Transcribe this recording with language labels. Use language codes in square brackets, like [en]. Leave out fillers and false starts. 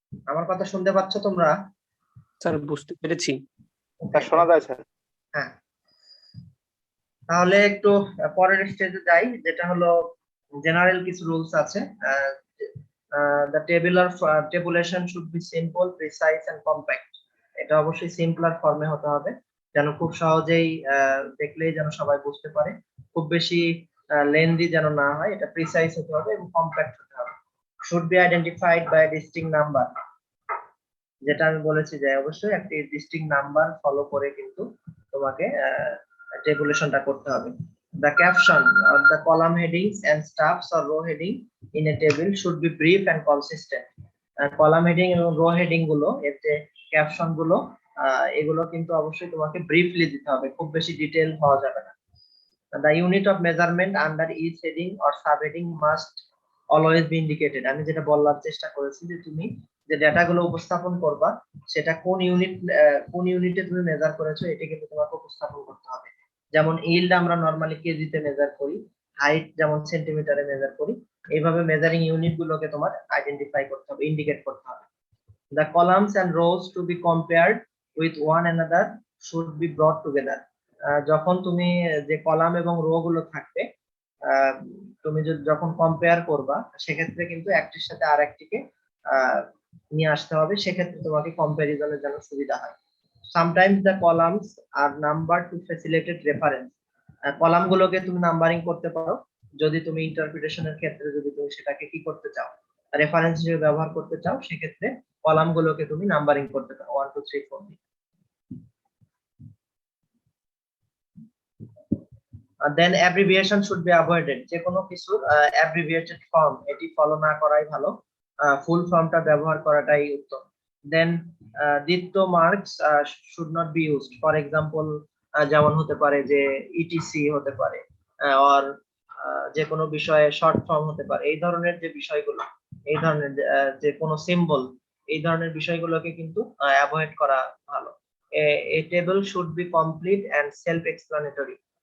[bn] আমার কথা শুনতে পাচ্ছ তোমরা? স্যার বুঝতে পেরেছি। শোনা যায় স্যার। হ্যাঁ, তাহলে একটু পরের স্টেজে যাই, যেটা হলো জেনারেল কিছু রুলস আছে। [en] the tabulation should be simple, precise and compact. [bn] এটা অবশ্যই সিম্পলার ফর্মে হতে হবে, যেন খুব সহজেই দেখলেই যেন সবাই বুঝতে পারে। খুব বেশি লেন্দি যেন না হয়, এটা প্রিসাইজ হতে হবে এবং কম্প্যাক্ট হতে হবে। [en] should be identified by a distinct number, [bn] যেটা আমি বলেছি যে অবশ্যই একটি ডিস্টিংক্ট নাম্বার ফলো করে কিন্তু তোমাকে টেবুলেশনটা করতে হবে। [en] The caption or the column headings and stuffs or row heading in a table should be brief and consistent. [bn] Column heading এবং রো হেডিং গুলো, এর যে ক্যাপশন গুলো, এগুলো কিন্তু অবশ্যই তোমাকে ব্রিফলি দিতে হবে, খুব বেশি ডিটেইল হওয়া যাবে না। [en] The unit of measurement under each heading or subheading must always be indicated. [bn] আমি যেটা বলার চেষ্টা করেছি যে তুমি যে ডেটাগুলো উপস্থাপন করবা সেটা কোন ইউনিটে তুমি মেজার করেছো এটা কিন্তু তোমাকে উপস্থাপন করতে হবে। যেমন ইল্ড আমরা নরমালি কেজিতে মেজার করি, হাইট যেমন সেন্টিমিটারে মেজার করি, এইভাবে মেজারিং ইউনিট গুলোকে তোমার আইডেন্টিফাই করতে হবে, ইন্ডিকেট করতে হবে। [en] The columns and rows to be compared with one another should be brought together. [bn] যখন তুমি যে কলাম এবং রো গুলো থাকবে, তুমি যখন কম্পেয়ার করবা সেক্ষেত্রে কিন্তু একটির সাথে আরেকটিকে নিয়ে আসতে হবে, সেক্ষেত্রে তোমাকে কম্পারিজনের জন্য সুবিধা হয়। [en] Sometimes the columns are numbered to facilitate reference. [bn] Column গুলোকে তুমি নাম্বারিং করতে পারো যদি তুমি ইন্টারপ্রিটেশনের ক্ষেত্রে যদি তুমি সেটাকে কি করতে চাও, রেফারেন্স হিসেবে ব্যবহার করতে চাও, সেক্ষেত্রে কলাম গুলোকে তুমি নাম্বারিং করতে পারো 1 2 3 4। [en] Then abbreviation should be avoided. [bn] যে কোনো কিছুর abbreviated form এটি ফলো না করাই ভালো, ফুল ফর্মটা ব্যবহার করাটাই উত্তম। [en] Then দ্বিত্ব marks should not be used. For example, [bn] যেমন হতে পারে যে ইটিসি হতে পারে, or যে কোনো বিষয়ে শর্ট ফর্ম হতে পারে। এই ধরনের যে বিষয়গুলো, এই ধরনের যে কোনো সিম্বল, এই ধরনের বিষয়গুলোকে কিন্তু অ্যাভয়েড করা ভালো। [en] A table should be complete and self explanatory.